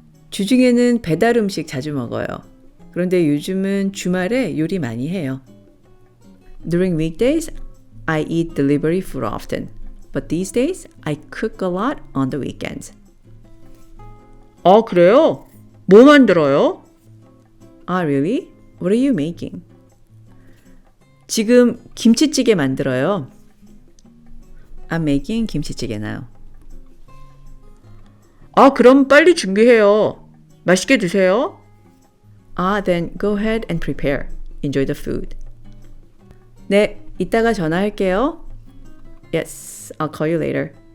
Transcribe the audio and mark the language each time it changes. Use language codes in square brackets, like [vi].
[ko] 주중에는 배달 음식 자주 먹어요. 그런데 요즘은 주말에 요리 많이 해요. [en] During weekdays, I eat delivery food often. But these days, I cook a lot on the weekends. [ko] 그래요? 뭐 만들어요? [en] Really? What are you making? [ko] 지금 김치찌개 만들어요. [en] I'm making 김치찌개 now. [ko] 그럼 빨리 준비해요. 맛있게 드세요. [en] Then go ahead and prepare. Enjoy the food. [ko] 네, 이따가 전화할게요. [en] Yes, I'll call you later.